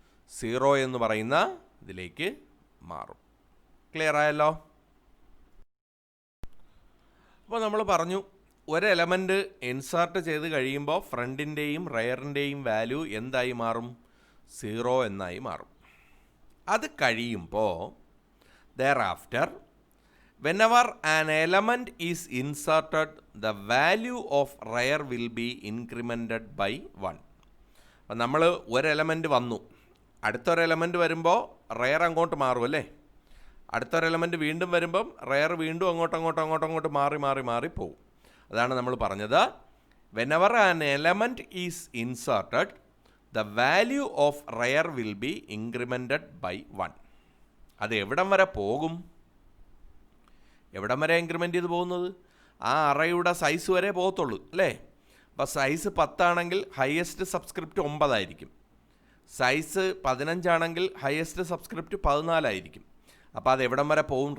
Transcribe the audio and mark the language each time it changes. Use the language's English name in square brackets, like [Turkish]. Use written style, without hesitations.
[Malayalam] 0 എന്ന് പറയുന്ന ഇതിലേക്ക് മാറും. ക്ലിയർ ആയല്ലോ? അപ്പോൾ നമ്മൾ പറഞ്ഞു ഒരു എലമെൻറ്റ് ഇൻസേർട്ട് ചെയ്ത് കഴിയുമ്പോൾ ഫ്രണ്ടിൻ്റെയും റെയറിൻ്റെയും വാല്യൂ എന്തായി മാറും? 0 എന്നായി മാറും. അത് കഴിയുമ്പോൾ [English] thereafter whenever an element is inserted the value of rear will be incremented by 1. [Malayalam] അപ്പം നമ്മൾ ഒരു എലമെൻറ്റ് വന്നു, അടുത്തൊരു എലമെൻറ്റ് വരുമ്പോൾ റെയർ അങ്ങോട്ട് മാറും അല്ലേ? അടുത്തൊരു എലമെൻറ്റ് വീണ്ടും വരുമ്പം റെയർ വീണ്ടും അങ്ങോട്ട് മാറി പോകും. അതാണ് നമ്മൾ പറഞ്ഞത് [English] whenever an element is inserted the value of rear will be incremented by 1. [Malayalam] അത് എവിടം വരെ പോകും? എവിടം വരെ ഇൻക്രിമെൻ്റ് ചെയ്ത് പോകുന്നത്? ആ അറയുടെ സൈസ് വരെ പോകത്തുള്ളൂ അല്ലേ? അപ്പോൾ സൈസ് 10 ആണെങ്കിൽ ഹയസ്റ്റ് സബ്സ്ക്രിപ്റ്റ് 9 ആയിരിക്കും. സൈസ് 15 ആണെങ്കിൽ ഹയസ്റ്റ് സബ്സ്ക്രിപ്റ്റ് 14 ആയിരിക്കും. അപ്പോൾ അത് എവിടം വരെ പോകും?